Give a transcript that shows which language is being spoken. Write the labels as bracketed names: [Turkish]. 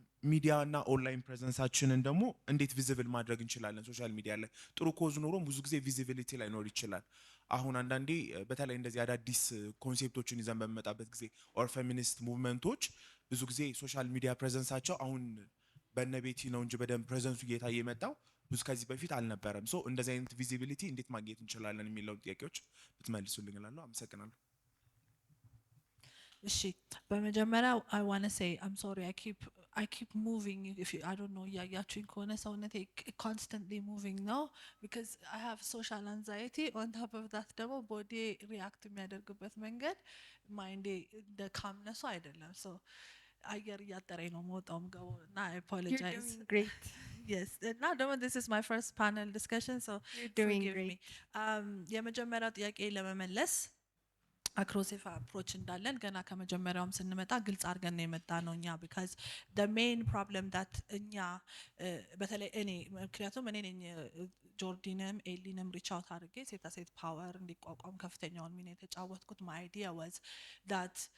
[Amharic] ሚዲያ እና ኦንላይን ፕሬዘንሳችንን ደግሞ እንዴት ቪዚብል ማድረግ እንችላለን ሶሻል ሚዲያ ላይ ጥሩ ኮዝ ኖሮ ብዙ ጊዜ ቪዚቢሊቲ ላይ ኖር ይችላል አሁን አንዳንዴ በተለይ እንደዚህ አዳዲስ ኮንሴፕቶችን ይዘን በመጣበት ጊዜ ኦር ፌሚኒስት ሙቭመንቶች ብዙ ጊዜ ሶሻል ሚዲያ ፕሬዘንሳቸው አሁን በነቤቲ ነው እንጂ በደንብ ፕሬዘንሱ እየታየ የመጣው ብዙ ከዚህ በፊት አልነበረም ሶ እንደዚህ አይነት ቪዚቢሊቲ እንዴት ማግኘት እንችላለን የሚለው ጥያቄዎች ብትመልሱልኝ እላለሁ አመሰግናለሁ እሺ በመጀመሪያ [English] I want to say I'm sorry I keep moving if you I don't know [Amharic] ያያችሁኝ ከሆነ ሰውነቴ [English] constantly moving now because I have social anxiety on top of that ደግሞ body react [Amharic] የሚያደርግበት መንገድ [English] mind the calmness አይደለም so [Amharic] አየር እያጠረኝ ነው መውጣውም ገው እና [English] I apologize You're doing great yes now [Amharic] ደግሞ [English] this is my first panel discussion so you're doing great [Amharic] የመጀመሪያው ጥያቄ ለመመለስ አግሬሲቭ አፕሮች እንዳለን ገና ከመጀመሪያውም ስንመጣ ግልጽ አድርገን ነው የመጣ ነው እኛ ቢካዝ [English] the main problem that [Amharic] እኛ በተለይ እኔ ምክንያቱም እኔ ነኝ ጆርዲንም ኤሊንም ሪች አውት አድርጌ ሴታ ሴት ፓወር እንዲቋቋም ከፍተኛውን ሚና የተጫወትኩት [English] my idea was that